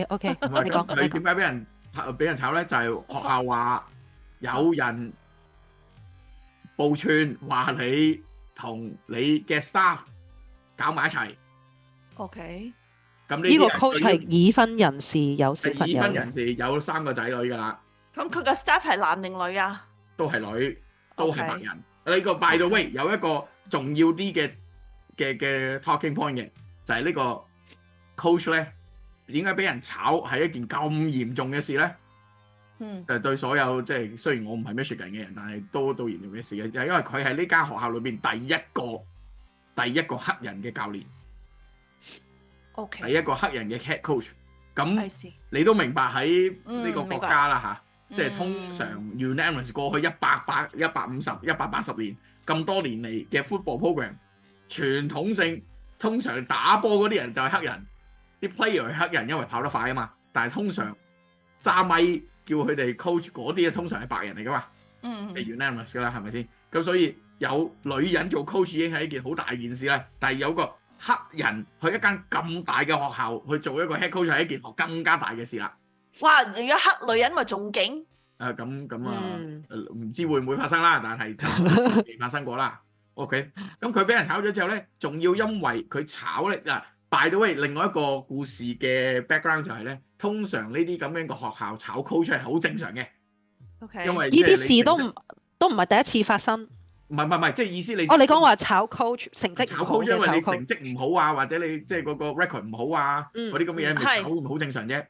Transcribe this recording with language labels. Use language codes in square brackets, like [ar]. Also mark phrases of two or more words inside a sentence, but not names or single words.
[yue] 你講佢點解俾人炒咧？就係學校話有人報串話你同你嘅 staff 搞埋一齊。 OK，咁呢個 coach 係已婚人士，有小朋友。已婚人士有3個仔女噶啦。咁佢個 staff 係男定女啊？都係女，都係白人。呢個 [en] by the way [yue] 有一個重要啲嘅嘅 [en] talking point [yue] 嘅，就係呢個 coach 咧點解俾人炒係一件咁嚴重嘅事咧？對所有即係雖然我唔係 Michigan 嘅人，但係都嚴重嘅事嘅，就係因為佢係呢間學校裏邊第一個黑人嘅教練，第一個黑人嘅 [en] head coach。 [yue] 咁你都明白喺呢個國家啦嚇，即係通常 unanimous 過去150、180年咁多年嚟嘅 [en] football program， [yue] 傳統性通常打波嗰啲人就係黑人，啲 player 係黑人，因為跑得快啊嘛。但係通常揸咪叫佢哋 coach 嗰啲咧，通常係白人嚟噶嘛，係 unanimous 噶啦，係咪先？咁所以有女人做 coach 已經係一件好大件事啦。但係有個黑人去一間咁大嘅學校去做一個 [en] head coach [yue] 係一件更加大嘅事啦。哇！如果黑女人咪仲勁。唔知會唔會發生啦，但係就未發生過啦。OK， 咁佢俾人炒咗之後咧，仲要因為佢炒咧 [en] by the way， [yue] 另外一個故事嘅 background 就係咧，通常呢啲咁樣嘅學校炒 coach 係好正常嘅。 OK，因為呢啲事都唔係第一次發生。唔係，即係意思你你講話炒 coach 成績炒 coach， 因為你成績唔好啊，或者你即係嗰個 record 唔好啊，嗰啲咁嘅嘢咪炒好正常啫。